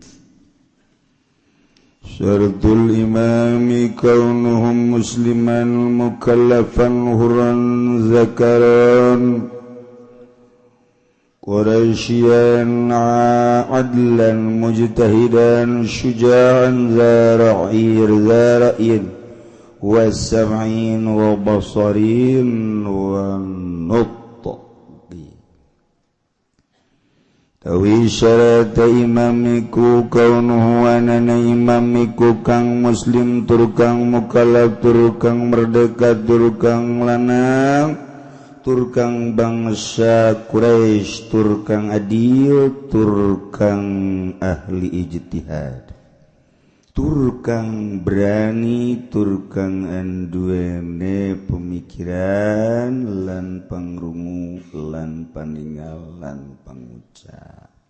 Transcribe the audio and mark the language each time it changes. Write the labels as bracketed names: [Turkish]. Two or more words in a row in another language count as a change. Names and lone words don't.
[Arabic] شرط الإمام كونهم مسلما مكلفا حرا ذكرا قرشيا عدلا مجتهدا شجاعا ذا رأي وسمع وبصر ونط [Javanese] tawi syarat imamiku kaunuhu anana imamiku kang muslim tur kang mukallaf tur kang merdeka tur kang lanang tur kang bangsa Quraisy tur kang adil tur kang ahli ijtihad tur kang berani tur kang anduwene pemikiran lan pangrungu lan paningal lan pangucap.